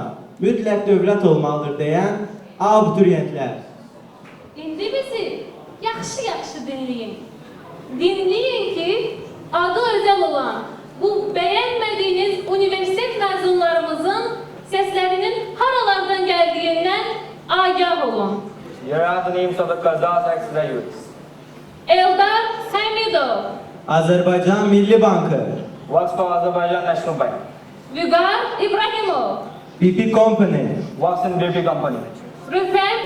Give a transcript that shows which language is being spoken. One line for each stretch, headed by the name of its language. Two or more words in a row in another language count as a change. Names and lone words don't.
Azerbaijani: Mütləq dövlət olmalıdır deyən abituriyentlər. İndi bizi yaxşı dinləyin. Dinləyin ki, adı özəl olan bu bəyənmədiyiniz universitet məzunlarımızın səslərinin haralardan gəldiyindən agah olun.
English: Here are the names of the Kazakh ex-graduates. Eldar Samidov,
Azerbaijani: Azərbaycan Milli Bankı,
English: Works for Azerbaijan National Bank. Vüqar İbrahimov, BP Company, Works in BP company. Rüfət